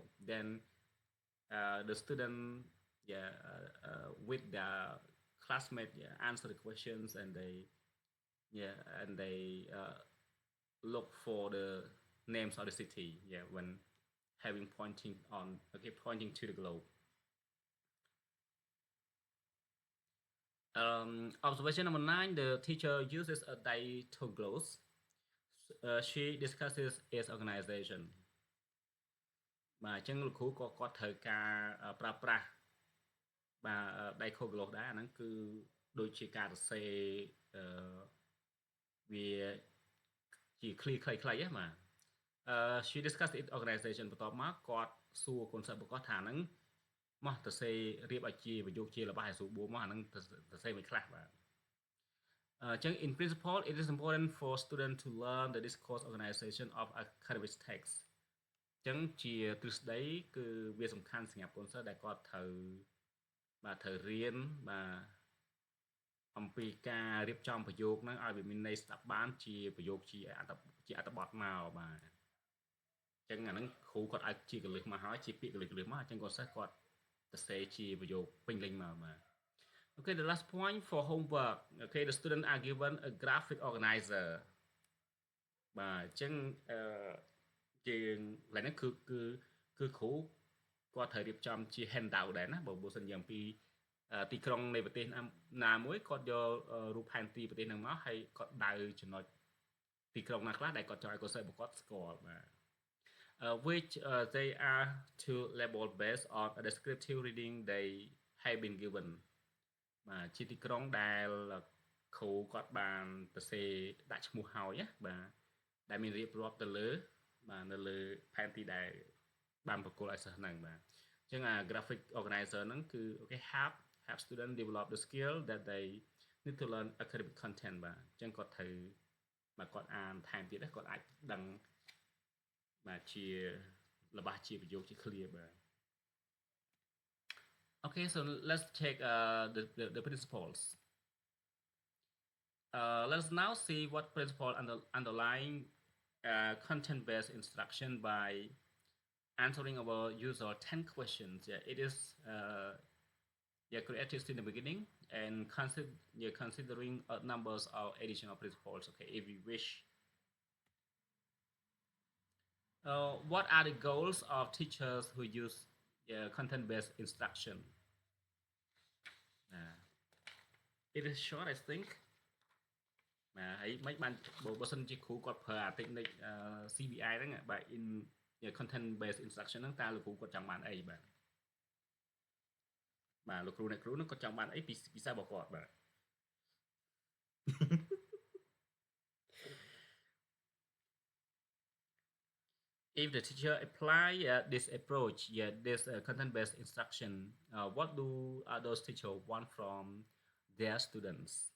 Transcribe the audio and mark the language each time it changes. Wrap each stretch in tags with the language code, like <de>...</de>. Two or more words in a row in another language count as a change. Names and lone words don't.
<en>Then the student, yeah, with their classmate, yeah, answer the questions, and yeah, they look for the names of the city. Yeah, when having pointing on, okay, pointing to the globe. Observation number 9, the teacher uses a diaglose. She discusses its organization.</en> <km>បាទអញ្ចឹងលោកគ្រូក៏គាត់ត្រូវការប្រើប្រាស់បាទដៃខូក្លូសដែរអាហ្នឹងគឺដូចជាការសរសេរវាជា clear ខ្លីៗហ្នឹងបាទ</km> <en>she discussed it organization</en> <km>បន្ទាប់មកគាត់ សួរកូនសិស្សរបស់គាត់ថាហ្នឹងមកសរសេររៀបឲ្យជាប្រយោគជារបស់ឲ្យស្រួលបួរមកអាហ្នឹងសរសេរមិនខ្លះបាទអញ្ចឹង in</km> <en>principle it is important for student to learn the discourse organization of academic text</en> <km>ចឹងជាទ្រឹស្ដីគឺវាសំខាន់សម្រាប់កូនសិស្សដែលគាត់ត្រូវរៀនបាទអំពីការរៀបចំប្រយោគហ្នឹងឲ្យវាមានន័យស្ដាប់បានជាប្រយោគជាអត្ថបទមកបាទចឹងអាហ្នឹងគ្រូគាត់ឲ្យជាកលឹះមកហើយជាពាក្យកលឹះមកអញ្ចឹងកូនសិស្សគាត់សរសេរជាប្រយោគពេញលេញមកបាទ</km> <en>Okay, the last point for homework. Okay, the students are given a graphic organizer.</en> <km>បាទអញ្ចឹងជាកន្លែងហ្នឹងគឺគ្រូគាត់ត្រូវរៀបចំជា handout ដែរណាបើសិនជាអំពីទីក្រុងនៃប្រទេសណាមួយគាត់យករូបផែនទីប្រទេសហ្នឹងមកហើយគាត់ ដៅចំណុចទីក្រុងណាខ្លះដែលគាត់ចង់ឲ្យកូនសិស្សរបស់គាត់ស្គាល់បាទ</km> <en>which they are to label based on a descriptive reading they have been given</en> <km>បាទ ជាទីក្រុងដែលគ្រូគាត់បានសរសេរដាក់ឈ្មោះហើយណាបាទដែលមានរៀបរាប់ទៅ លើបាទនៅលើផែនទីដែលបានប្រគល់ឲ្យសិស្សហ្នឹងបាទអញ្ចឹងអា</km> <en>graphic organizer</en> <km>ហ្នឹងគឺ</km> <en>okay help student develop the skill that they need to learn academic content</en> <km>បាទអញ្ចឹងគាត់ត្រូវបាទគាត់អានថែមទៀតគាត់អាចដឹងបាទជារបស់ជាប្រយោគជា clear បាទ</km> <en>Okay, so let's take the principles. Let's now see what principle underlying content-based instruction by answering our usual 10 questions. Yeah, it is created in the beginning and considering numbers of additional principles. Okay, if you wish. What are the goals of teachers who use content-based instruction? It is short, I think.</en> <km>ហើយមិនបានបើសិនជាគ្រូគាត់ប្រើអា</km> <en>technique CBI</en> <km>ហ្នឹងបាទ</km> <en>in content based instruction</en> <km>ហ្នឹងតើលោកគ្រូគាត់ចង់បានអីបាទ លោកគ្រូអ្នកគ្រូហ្នឹងគាត់ចង់បានអីពីសិស្សរបស់គាត់បាទ</km> <en>If the teacher apply this approach, this content-based instruction, what do those teachers want from their students?</en>